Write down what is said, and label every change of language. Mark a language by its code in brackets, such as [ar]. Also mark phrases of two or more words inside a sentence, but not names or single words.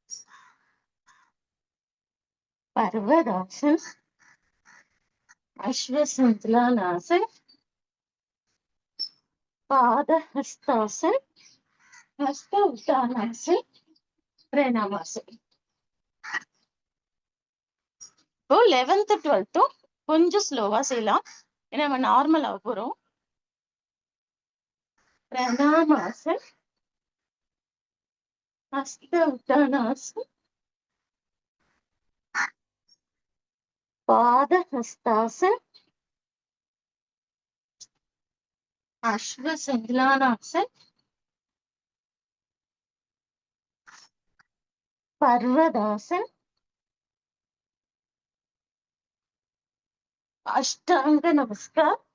[sa] पर्वतासन, अश्वसंज्ञानासन, पाद हस्तासन, हस्त उत्तानासन, प्रणामासन. [ta] இப்போ 11th 12th கொஞ்சம் ஸ்லோவா செய்யலாம். ஏன்னா நம்ம நார்மலா போறோம். [sa] प्रणामासन, हस्त उत्तानासन, पाद हस्तासन, अश्वसंज्ञानासन, पर्वतासन, अष्टांग नमस्कार,